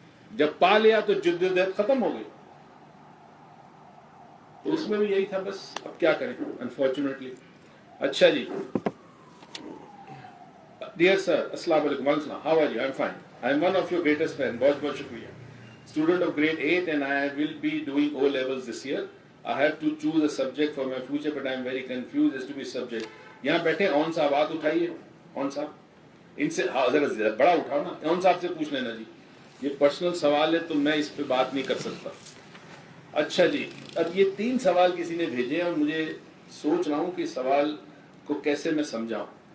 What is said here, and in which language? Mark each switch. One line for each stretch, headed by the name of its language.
Urdu: جب پا لیا تو جد و جہد ختم ہو گئی. تو اس میں بھی یہی تھا. بس اب کیا کریں، انفارچونیٹلی. اچھا جی.
English: Dear sir, السلام علیکم. وعلیکم السلام. How are you? I am fine. I am one of your greatest fan.
Urdu: بہت بہت شکریہ.
English: Student of grade 8 and I will be doing O levels this year. I have to choose a subject for my future but I am very confused as to which subject.
Urdu: یہاں بیٹھے اون صاحب ہاتھ اٹھائیے. اون صاحب ان سے ذرا بڑا اٹھاؤ نا. اون صاحب سے پوچھ لینا جی. یہ پرسنل سوال ہے تو میں اس پہ بات نہیں کر سکتا. اچھا جی، اب یہ 3 سوال کسی نے بھیجے ہیں اور مجھے سوچ رہا ہوں کہ سوال کو کیسے میں سمجھاؤں.